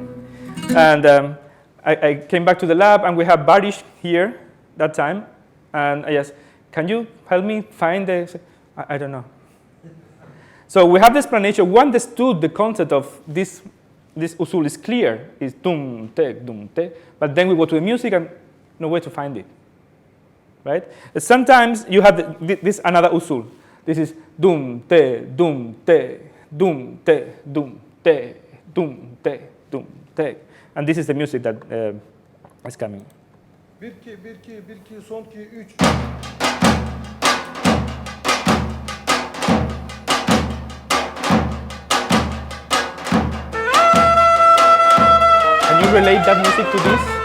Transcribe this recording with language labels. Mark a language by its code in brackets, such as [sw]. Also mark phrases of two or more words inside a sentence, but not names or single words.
[en] And I came back to the lab, and we have Barish here that time, and I asked, can you help me find the, I don't know. So we have the explanation. We understood the concept of this usul is clear, is dum, te, but then we go to the music and no way to find it, right? Sometimes you have this another usul. This is dum, te, dum, te, dum, te, dum, te, dum, te, dum, te. And this is the music that is coming. 1 2 1 2 1 2 son 2 3. Can you relate that music to this?